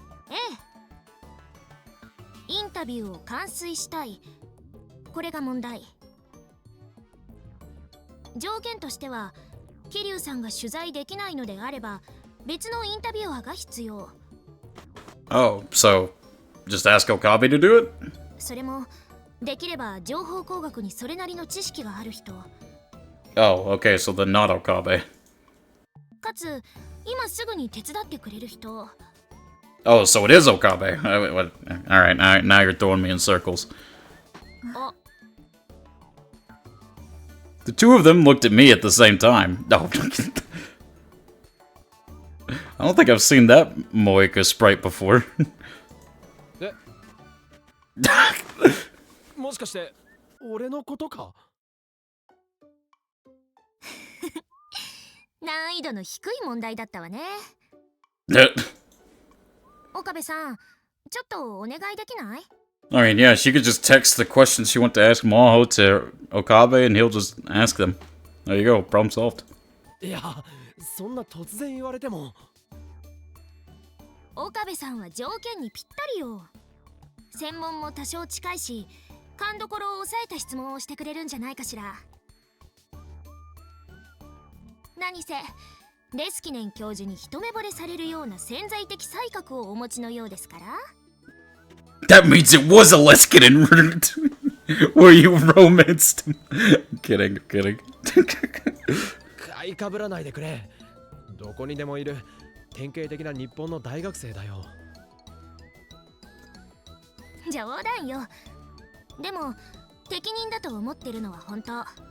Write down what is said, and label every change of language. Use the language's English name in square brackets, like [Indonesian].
[Japanese] ええ。インタビューを完遂したい。これが問題。条件としては、桐生さんが取材できないのであれば、別のインタビュアーが必要。 [English] Oh, so just ask Okabe to do it? [Japanese] それも、できれば情報工学にそれなりの知識がある人。 [English] Oh, okay, so then not Okabe. [Japanese] かつ、今すぐに手伝ってくれる人。 [English] Oh, so it is Okabe. Alright, now you're throwing me in circles. The two of them looked at me at the same time. No. I don't think I've seen that Moeka sprite before. [Japanese] もしかして俺のことか？難易度の低い問題だったわね。岡部さん、ちょっとお願いできない？ [English] I mean, yeah, she could just text the questions she wants to ask Maho to Okabe and he'll just ask them. There you go, problem solved. [Japanese] いや、そんな突然言われても。岡部さんは条件にぴったりよ。専門も多少近いし、勘どころを抑えた質問をしてくれるんじゃないかしら。何せレスキネン教授に一目惚れされるような潜在的才覚をお持ちのようですから。 [English] That means it was a Leskinen where you romanced him. Kidding. [Japanese] 買いかぶらないでくれ。どこにでもいる典型的な日本の大学生だよ。冗談よ。でも適任だと思ってるのは本当。